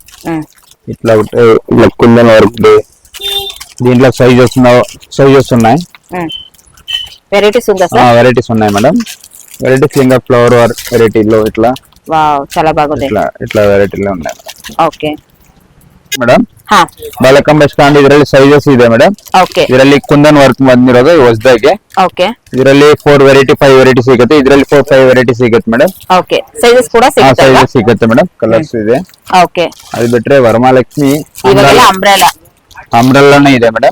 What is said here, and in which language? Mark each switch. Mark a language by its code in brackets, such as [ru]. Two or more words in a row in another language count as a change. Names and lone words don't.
[te] ఇట్లా కుందన్ వర్క్, దీంట్లో సైజెస్ ఉన్నాయి. వెరైటీస్ ఉందా సార్? వెరైటీస్ ఉన్నాయి మేడం. వెరైటీస్ ఇంకా [en] flower work [te] వెరైటీలో ఇట్లా చాలా బాగుంది. ఇట్లా వెరైటీలో ఉన్నాయి ఓకే [kn] ಮೇಡಮ್. ಬಾಲಕಂಬ ಸ್ಟ್ಯಾಂಡ್ ಇದರಲ್ಲಿ ಸೈಜಸ್ ಇದೆ ಮೇಡಮ್. ಇದರಲ್ಲಿ ಕುಂದನ್ ವರ್ಕ್ ಬಂದಿರೋದು ಹೊಸದಾಗಿ. ಇದರಲ್ಲಿ 4 ವೆರೈಟಿ 5 ವೆರೈಟಿ ಸಿಗುತ್ತೆ. ಇದರಲ್ಲಿ 4-5 ವೆರೈಟಿ ಸಿಗುತ್ತೆ ಮೇಡಮ್. ಸೈಜಸ್ ಕೂಡ ಸಿಗುತ್ತೆ ಮೇಡಮ್. ಕಲರ್ಸ್ ಇದೆ. ಅದು ಬಿಟ್ರೆ ವರಮಹಾಲಕ್ಷ್ಮಿ ಅಂಬ್ರೆಲ್ಲಾನೇ ಇದೆ ಮೇಡಮ್.